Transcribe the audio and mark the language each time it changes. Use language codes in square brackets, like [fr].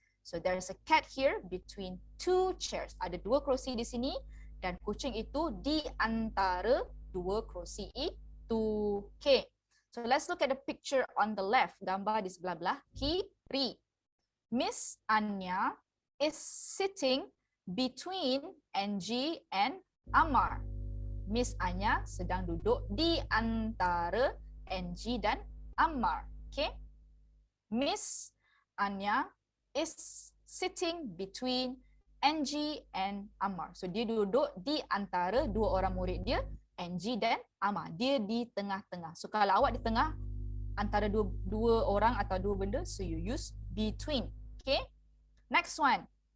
[en] So there is a cat here between two chairs. [ms] Ada dua kerusi di sini dan kucing itu di antara dua kerusi itu. Okay. [en] So let's look at the picture on the left. [ms] Gambar di sebelah kiri. [en] Miss Anya is sitting between Angie and Amar. [ms] Miss Anya sedang duduk di antara Angie dan Ammar. [en] Okay. Miss Anya is sitting between Angie and Ammar. [ms] So dia duduk di antara dua orang murid dia, Angie dan Ammar. Dia di tengah-tengah. So kalau awak di tengah antara dua orang atau dua benda, [en] so you use between. [ms] Okay. Next one.